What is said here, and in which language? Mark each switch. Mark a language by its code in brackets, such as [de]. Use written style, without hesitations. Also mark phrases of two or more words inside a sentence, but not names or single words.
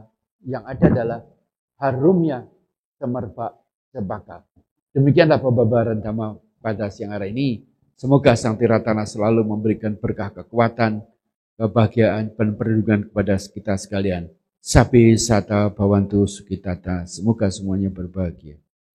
[id] Yang ada adalah harumnya semerbak cempaka. Demikianlah pembabaran Dhamma pada siang hari ini. Semoga Sang Tiratana selalu memberikan berkah kekuatan, kebahagiaan, dan perlindungan kepada kita sekalian. [pi] Sabi sata bhavantu sukitata. [id] Semoga semuanya berbahagia.